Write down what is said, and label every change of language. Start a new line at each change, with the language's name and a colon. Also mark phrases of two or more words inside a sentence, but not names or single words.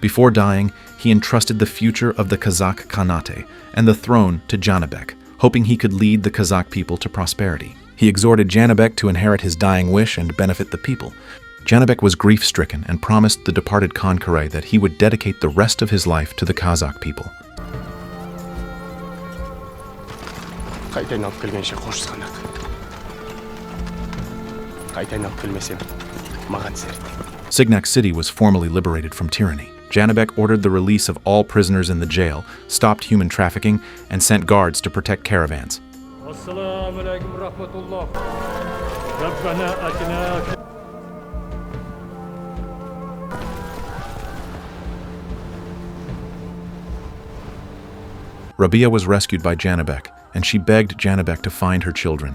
English: Before dying, he entrusted the future of the Kazakh Khanate and the throne to Zhanibek, hoping he could lead the Kazakh people to prosperity. He exhorted Zhanibek to inherit his dying wish and benefit the people. Zhanibek was grief-stricken and promised the departed Khan Kerey that he would dedicate the rest of his life to the Kazakh people.
Kazakh: Қайтайын алып келгенше қош Signak. Қайтайын алып келмесем, маған серт.
English: Signak city was formally liberated from tyranny. Zhanibek ordered the release of all prisoners in the jail, stopped human trafficking, and sent guards to protect caravans. Rabia was rescued by Zhanibek, and she begged Zhanibek to find her children.